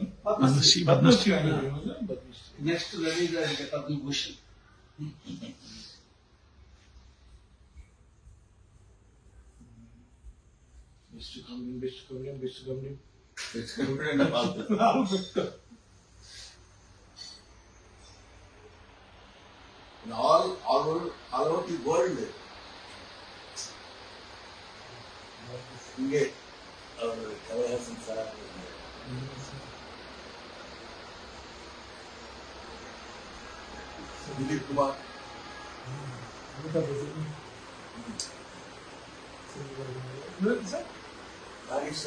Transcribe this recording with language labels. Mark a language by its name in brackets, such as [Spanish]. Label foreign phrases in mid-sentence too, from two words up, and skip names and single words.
[Tamil] பத்மஸ்ரீ வாங்கிருக்காங்க. [Telugu] నెక్స్ట్ రవి గారికి పద్మభూషణ్. [English] best comedian. all over the world. [Tamil] Inge Kavahasan sir, Dilip Kumar, Nageswar,